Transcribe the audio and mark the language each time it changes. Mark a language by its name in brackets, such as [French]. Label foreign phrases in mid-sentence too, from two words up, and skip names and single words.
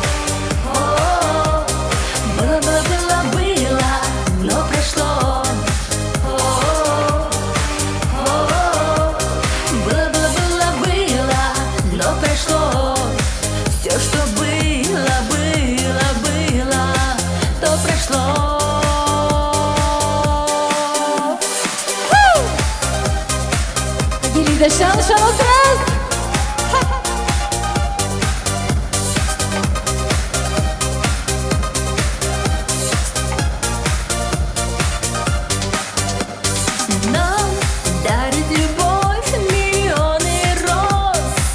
[Russian] Было, было, было, было, но прошло. О-о-о. Было, было, было, было, но прошло. Все, что было, было, было, то прошло. [Kyrgyz] Келиңиздер шаңды отурабыз. [Russian] Нам дарит любовь миллионы роз.